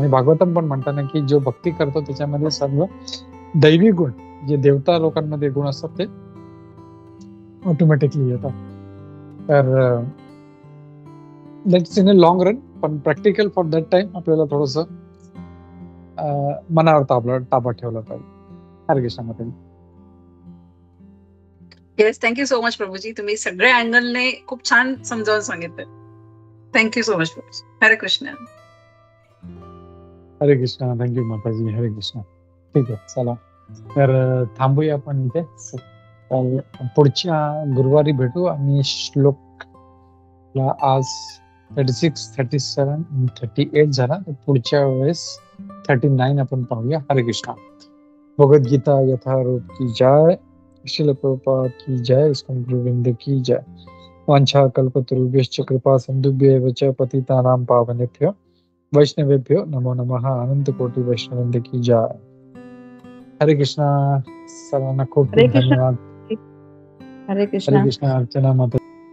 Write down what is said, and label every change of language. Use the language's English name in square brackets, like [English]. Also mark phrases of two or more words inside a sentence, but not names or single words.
[Marathi] आणि भागवतम पण म्हणताना की जो भक्ती करतो त्याच्यामध्ये सर्व दैवी गुण जे देवता लोकांमध्ये गुण असतात ते ऑटोमॅटिकली येतात. [English] तर that's in a long run. [Marathi] पण [English] practical for that time [Marathi] आपल्याला थोडस मनावर ताबा ठेवला पाहिजे. हरे कृष्ण माताजी. [English] yes, thank you so much प्रभूजी. [Marathi] तुम्ही सगळ्या अँगलने खूप छान समजावून सांगितलं. [English] thank you so much प्रभूजी. [Marathi] हरे कृष्ण. हरे कृष्ण. थँक्यू माताजी. हरे कृष्ण. ठीक आहे, चला तर थांबूया आपण इथे. पुढच्या गुरुवारी भेटू. आणि श्लोकला आज 36, 37 आणि 38 झाला. तर पुढच्या वेळेस 39 आपण पाहूया. हरे कृष्ण. [Hindi] भगवद्गीता यथारूप की जय. श्रील प्रभुपाद की जय. इस्कॉन गुरुवृंद की जय. [Sanskrit] वांछा कल्पतरुभ्यश्च कृपा सिंधुभ्येव च पतितानां पावनेभ्यो वैष्णवेभ्यो नमो नमः. [Hindi] अनंत कोटि वैष्णववृंद की जय. हरे कृष्णा. [Marathi] सर्वांना खूप खूप धन्यवाद. हरे कृष्ण. हरे कृष्ण. अर्चना माता.